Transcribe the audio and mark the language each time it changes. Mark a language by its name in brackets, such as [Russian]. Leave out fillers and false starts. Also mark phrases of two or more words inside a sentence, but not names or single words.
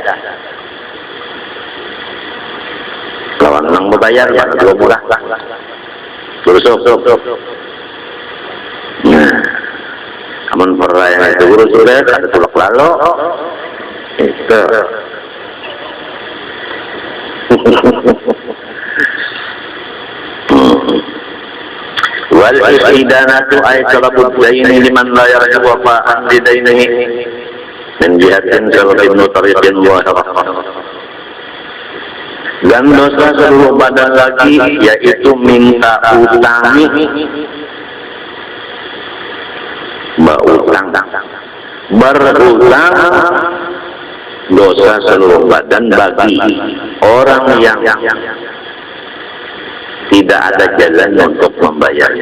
[Banjar] lawan nang membayar mana dua murah bro nah amun pereda itu bro sudah ada tulak lalu itu [Arabic] والاستدانة أي طلب الدين لمن لا يرجو وفاء بدينه من جهة سلب طريق و [Indonesian] dan dosa seluruh badan lagi yaitu minta utangi berutang dosa seluruh badan bagi orang yang tidak ada jalan untuk membayarnya.